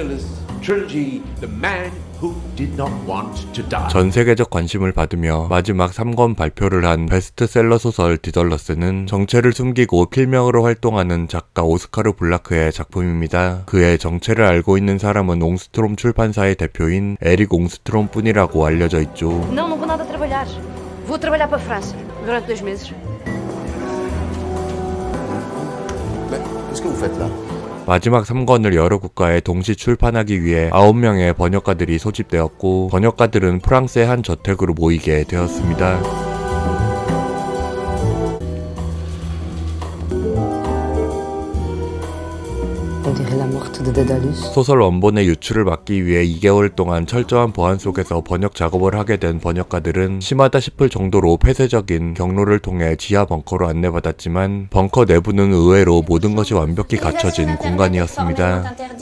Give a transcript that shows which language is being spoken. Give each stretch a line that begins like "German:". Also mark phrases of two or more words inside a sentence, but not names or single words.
Korean: 전 세계적 관심을 받으며 마지막 3권 발표를 한 베스트셀러 소설 디덜러스는 정체를 숨기고 필명으로 활동하는 작가 오스카르 블라크의 작품입니다. 그의 정체를 알고 있는 사람은 옹스트롬 출판사의 대표인 에릭 옹스트롬 뿐이라고 알려져 있죠.
Portuguese: Não vou nada trabalhar. Vou trabalhar para a França durante 2 meses.
French: Qu'est-ce que vous faites là?
Korean: 마지막 3권을 여러 국가에 동시 출판하기 위해 9명의 번역가들이 소집되었고 번역가들은 프랑스의 한 저택으로 모이게 되었습니다. 소설 원본의 유출을 막기 위해 2개월 동안 철저한 보안 속에서 번역 작업을 하게 된 번역가들은 심하다 싶을 정도로 폐쇄적인 경로를 통해 지하 벙커로 안내받았지만 벙커 내부는 의외로 모든 것이 완벽히 갖춰진 공간이었습니다.